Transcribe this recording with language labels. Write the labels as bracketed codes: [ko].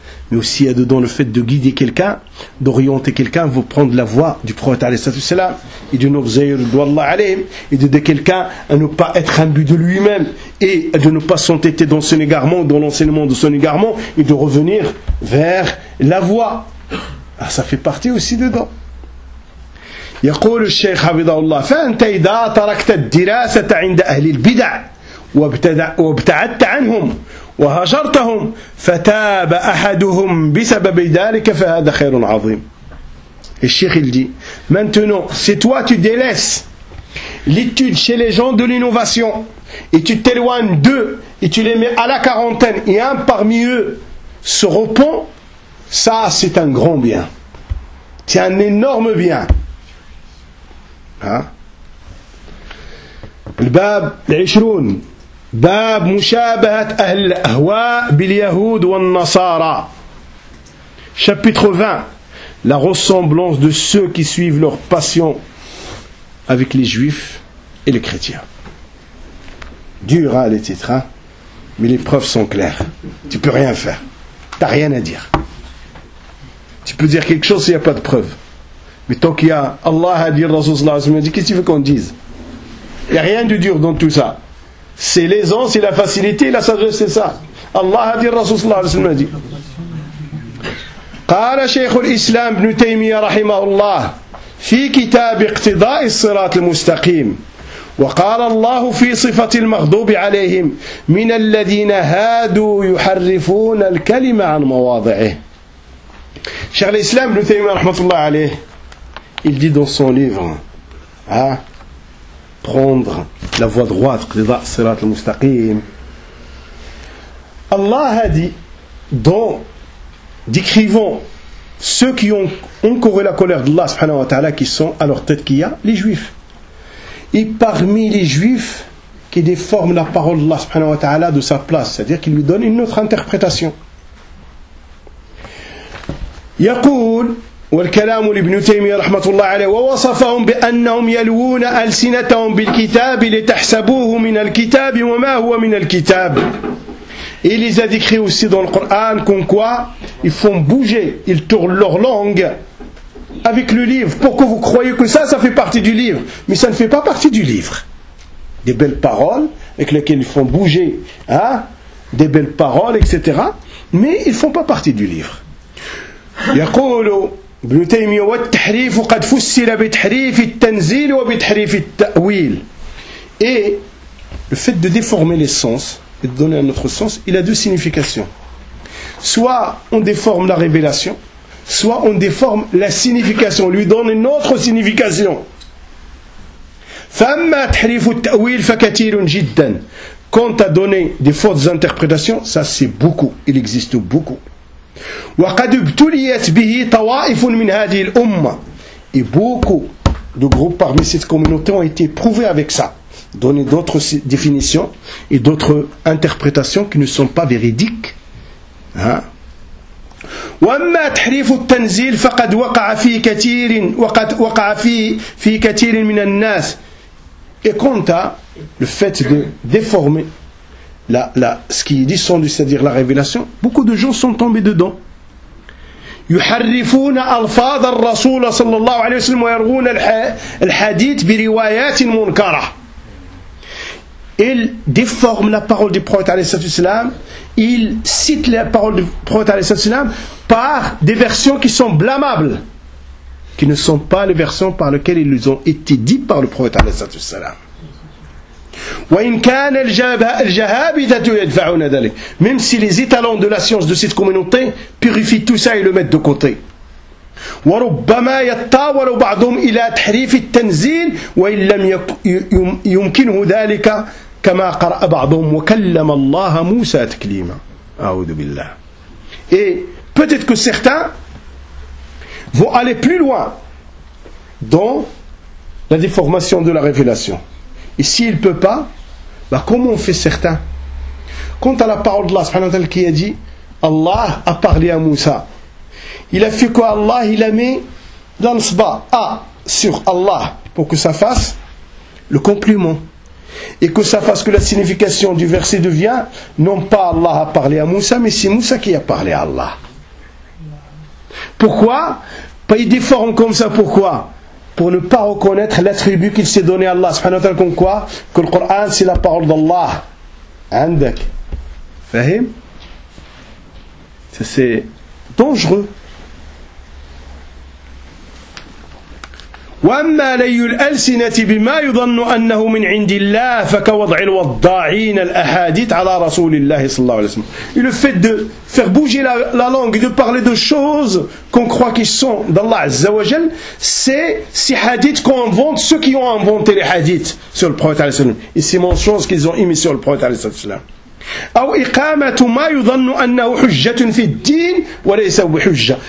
[fr] Mais aussi, il y a dedans le fait de guider quelqu'un, d'orienter quelqu'un, vous prendre la voie du prophète, et de nous aider, et de quelqu'un à ne pas être imbu de lui-même, et de ne pas s'entêter dans son égarement, dans l'enseignement de son égarement, et de revenir vers la voie. Ah, ça fait partie aussi dedans. [ar] يقول الشيخ حفظه الله فأنت إذا تركت الدراسة عند أهل البدع وابتعدت عنهم وهجرتهم فتاب أحدهم بسبب ذلك فهذا خير عظيم. الشيخ يقول [fr] maintenant si toi tu délaisses l'étude chez les gens de l'innovation et tu t'éloignes d'eux et tu les mets à la quarantaine et un parmi eux se repent, ça c'est un grand bien, c'est un énorme bien. [ar] الباب العشرون باب مشابهة أهل الأهواء باليهود والنصارى. [fr] Chapitre 20 La ressemblance de ceux qui suivent leur passion avec les juifs et les chrétiens. Dur hein, les titres hein? Mais les preuves sont claires. Tu peux rien faire, t'as rien à dire. Tu peux dire quelque chose s'il n'y a pas de preuves. Mais tant qu'il y a Allah a dit, Rasoul Allah a dit, qu'est-ce que tu veux qu'on dise? Il n'y a rien de dur dans tout ça. C'est l'aisance et la facilité et la sagesse, c'est ça. Allah a dit, Rasoul Allah a dit. [ar] قال شيخ الإسلام ابن تيمية رحمه الله في كتاب اقتضاء الصراط المستقيم وقال الله في صفة المغضوب عليهم من الذين هادوا يحرفون الكلمة عن مواضعه. شيخ الإسلام ابن تيمية رحمه الله عليه [fr] Il dit dans son livre, hein, prendre la voie droite, [ar] qu'ida sirat al-mustaqim. [fr] Allah a dit, dans décrivant ceux qui ont encouru la colère d'Allah subhanahu wa ta'ala, qui sont à leur tête, qu'il y a les juifs. Et parmi les juifs, qui déforment la parole d'Allah subhanahu wa ta'ala de sa place, c'est-à-dire qu'ils lui donnent une autre interprétation. [ar] Yaqul. والكلام لابن تيمية رحمة الله عليه ووصفهم بأنهم يلوون ألسنتهم بالكتاب لتحسبوه من الكتاب وما هو من الكتاب. [fr] Et les a décrit aussi dans le Coran comme quoi ils font bouger, ils tournent leur langue avec le livre. Pourquoi vous croyez que ça, ça fait partie du livre? Mais ça ne fait pas partie du livre. Des belles paroles avec lesquelles ils font bouger, hein? Des belles paroles, etc. Mais ils ne font pas partie du livre. [ar] يقولوا ابن تيمية والتحريف قد فسر بتحريف التنزيل وبتحريف التأويل. [fr] Et le fait de déformer les sens et de donner un autre sens, il a deux significations. Soit on déforme la révélation, soit on déforme la signification, on lui donne une autre signification. [ar] فما تحريف التأويل فكثير جدا. [fr] Quant à donner des fausses interprétations, ça c'est beaucoup, il existe beaucoup. [ar] وقد ابتليت به طوائف من هذه الأمة. [fr] Et beaucoup de groupes parmi cette communauté ont été prouvés avec ça, donner d'autres définitions et d'autres interprétations qui ne sont pas véridiques. Hein? [ar] وما تحريف التنزيل فقد وقع فيه كثير وقد وقع فيه كثير من الناس. [fr] Et quant à le fait de déformer Là, ce qui est descendu, c'est-à-dire la révélation, beaucoup de gens sont tombés dedans. [ar] يحرفون ألفاظ الرسول صلى الله عليه وسلم ويرغون الحديث بروايات منكرة. [fr] Ils déforment la parole du prophète, ils citent la parole du prophète par des versions qui sont blâmables, qui ne sont pas les versions par lesquelles ils ont été dites par le prophète. [ar] وإن كان الجهابذة يدفعون ذلك. [fr] Même si les étalons de la science de cette communauté purifient tout ça et le mettent de côté. [ar] وربما يتطاول بعضهم إلى تحريف التنزيل وإن لم يمكنه ذلك كما قرأ بعضهم وكلم الله موسى تكليما. أعوذ بالله. [fr] Et peut-être que certains vont aller plus loin dans la déformation de la révélation. Et s'il ne peut pas, bah comment on fait certains? Quant à la parole d'Allah subhanahu wa ta'ala qui a dit, Allah a parlé à Moussa. Il a fait quoi? Allah, il a mis l'ansba, A, sur Allah, pour que ça fasse le complément. Et que ça fasse que la signification du verset devient, non pas Allah a parlé à Moussa, mais c'est Moussa qui a parlé à Allah. Pourquoi? Il déforme comme ça, pourquoi? Pour ne pas reconnaître l'attribut qu'il s'est donné à Allah, subhanahu wa ta'ala, comme quoi? Que le Coran, c'est la parole d'Allah. [ar] Andak. Fahim? [fr] C'est dangereux. [ar] واما لي الالسنه بما يظن انه من عند الله فكوضع الوضاعين الاحاديث على رسول الله صلى الله عليه وسلم. [fr] Et le fait de faire bouger la langue et de parler de choses qu'on croit qu'ils sont d'Allah Azza wa Jal, c'est ces hadiths qu'on invente, ceux qui ont inventé les hadiths sur le prophète [ar] عليه الصلاه والسلام, [fr] et ces mentions qu'ils ont émis sur le prophète عليه الصلاه والسلام. [ar] او اقامه ما يظن انه حجه في الدين وليس بحجه.